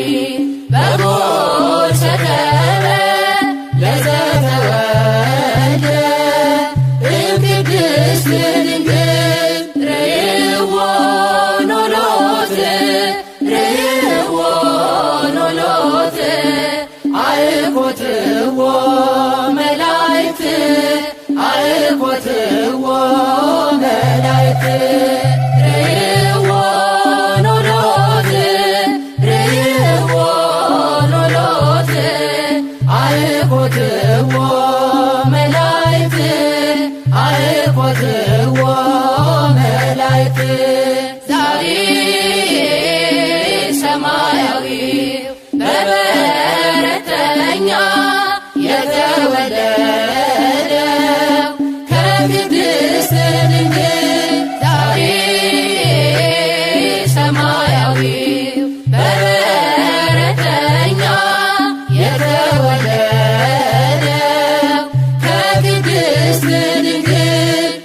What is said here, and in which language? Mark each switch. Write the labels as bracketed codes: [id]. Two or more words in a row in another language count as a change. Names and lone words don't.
[gez] በጎል ሰከበ ለዘተወልደ እምቅድስት ድንግል ርእይዎ ኖሎት ርእይዎ ኖሎት አልኮትዎ መላእክት አልኮትዎ መላእክት ርእይዎ ኖሎት ርእይዎ ኖሎት አልኮትዎ መላእክት አልኮትዎ መላእክት [am] ዛሬ ሰማያዊ በበረተኛ የተወለደው ከቅድስት ድንግል ዛሬ ሰማያዊ በበረተኛ የተወለደው ከቅድስት ድንግል